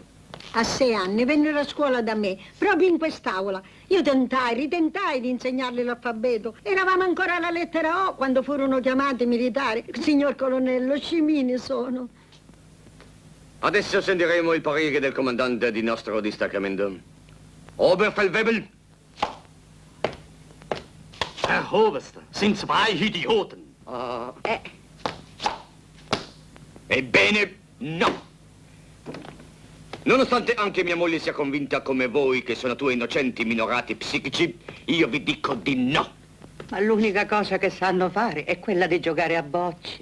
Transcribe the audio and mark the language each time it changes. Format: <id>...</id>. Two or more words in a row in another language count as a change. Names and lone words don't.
<it>A 6 anni vennero a scuola da me, proprio in quest'aula. Io ritentai di insegnargli l'alfabeto. Eravamo ancora alla lettera O quando furono chiamati militari. Signor colonnello, scimini sono. Adesso sentiremo il parere del comandante di nostro distaccamento.</it> <de>Oberfeldwebel. Herr Oberster, sind zwei Idioten.</de> <it>Ebbene, no. Nonostante anche mia moglie sia convinta come voi che sono due innocenti minorati psichici, io vi dico di no. Ma l'unica cosa che sanno fare è quella di giocare a bocce.</it>